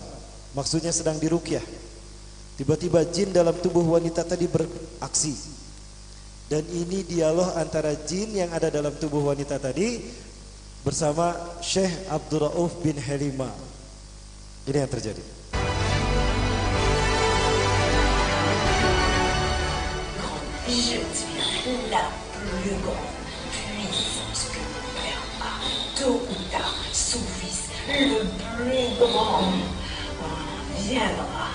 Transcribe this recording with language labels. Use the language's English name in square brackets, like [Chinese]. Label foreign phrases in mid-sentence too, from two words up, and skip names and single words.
[Indonesian] Maksudnya sedang diruqyah. Tiba-tiba jin dalam tubuh wanita tadi beraksi. Dan ini dialog antara jin yang ada dalam tubuh wanita tadi bersama Syekh Abdul Rauf bin Halima. Ini yang terjadi. [French] Je suis la plus grande puissance que mon père a. Tôt ou tard, son fils, le plus grand, viendra.